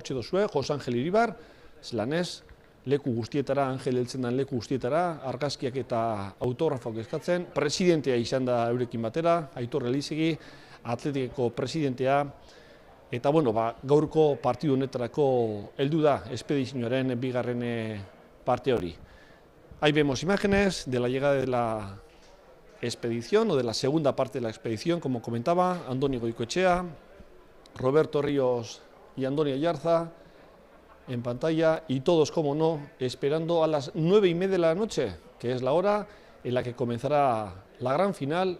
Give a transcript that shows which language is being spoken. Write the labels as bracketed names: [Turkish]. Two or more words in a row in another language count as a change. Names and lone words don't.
[Basque] Hortxe duzue, José Ángel Iríbar, zelanez, leku guztietara, Angel heltzen den leku guztietara, argazkiak eta autografoak eskatzen, presidentea izan da eurekin batera, Aitor Elizegi, Atletikeko presidentea, eta bueno, gaurko partidu honetarako heldu da espedizioaren bigarren parte hori. [Spanish] Ahí vemos imágenes de la llegada de la expedición o de la segunda parte de la expedición, como comentaba, Andoni Goikoetxea, Roberto Ríos y Andoni Aiartza en pantalla y todos, como no, esperando a las 9:30 de la noche, que es la hora en la que comenzará la gran final.